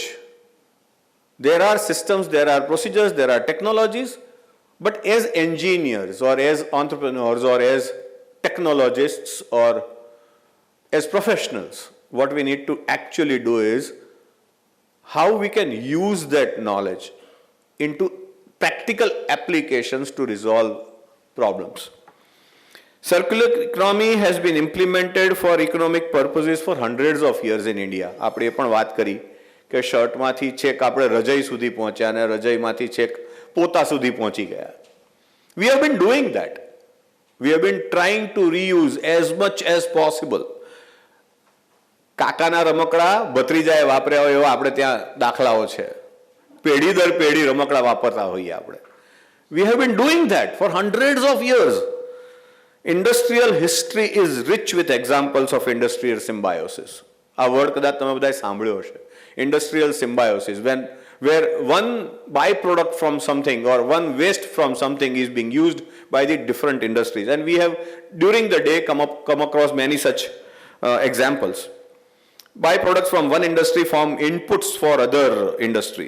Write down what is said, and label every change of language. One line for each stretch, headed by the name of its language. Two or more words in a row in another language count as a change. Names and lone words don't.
English: There are systems, there are procedures, there are technologies, but as engineers or as entrepreneurs or as technologists or as professionals, what we need to actually do is how we can use that knowledge into practical applications to resolve problems. Circular economy has been implemented for economic purposes for hundreds of years in India.
Gujarati: આપણે એ પણ વાત કરી કે શર્ટમાંથી છેક આપણે રજાઈ સુધી પહોંચ્યા અને રજાઈમાંથી છેક પોતા સુધી પહોંચી ગયા.
English: We have been doing that. We have been trying to reuse as much as possible.
Gujarati: કાકાના રમકડા ભત્રીજાએ વાપર્યા હોય એવા આપણે ત્યાં દાખલાઓ છે. પેઢી દર પેઢી રમકડા વાપરતા હોઈએ આપણે.
English: We have been doing that for hundreds of years. Industrial history is rich with examples of industrial symbiosis.
Gujarati: આ વર્ડ કદાચ તમે બધાએ સાંભળ્યો હશે.
English: Industrial symbiosis, where one byproduct from something or one waste from something is being used by the different industries. And we have, during the day, come across many such examples. Byproducts from one industry form inputs for other industries.